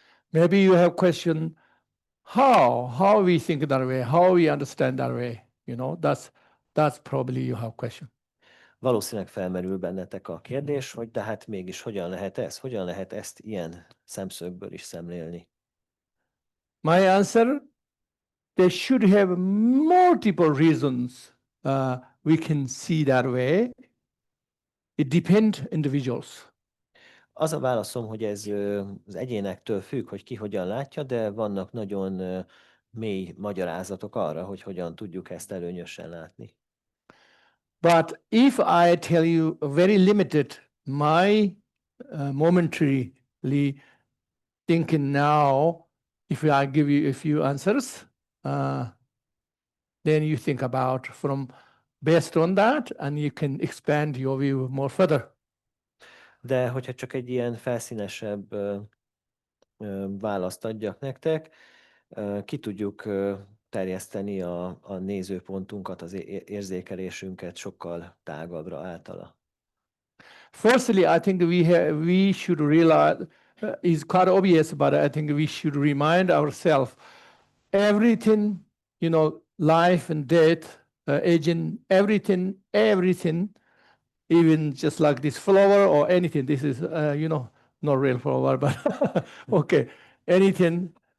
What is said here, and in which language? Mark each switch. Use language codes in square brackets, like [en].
[en] Maybe you have question, how we think that way, how we understand that way, that's probably you have question. [hu] Valószínűleg felmerül bennetek a kérdés, hogy de hát mégis hogyan lehet ez? Hogyan lehet ezt ilyen szemszögből is szemlélni? [en] My answer, they should have multiple reasons we can see that way. It depends individuals. [hu] Az a válaszom, hogy ez az egyénektől függ, hogy ki hogyan látja, de vannak nagyon mély magyarázatok arra, hogy hogyan tudjuk ezt előnyösen látni. [en] But if I tell you very limited, my momentarily thinking now, if I give you a few answers, then you think about from based on that, and you can expand your view more further. [hu] De hogyha csak egy ilyen felszínesebb választ adjak nektek, ki tudjuk terjeszteni a nézőpontunkat, az érzékelésünket sokkal tágabbra általa. [en] Firstly, I think we should realize, it's quite obvious, but I think we should remind ourselves, everything, life and death, aging, everything, even just like this flower or anything, this is, not real flower, but okay, anything.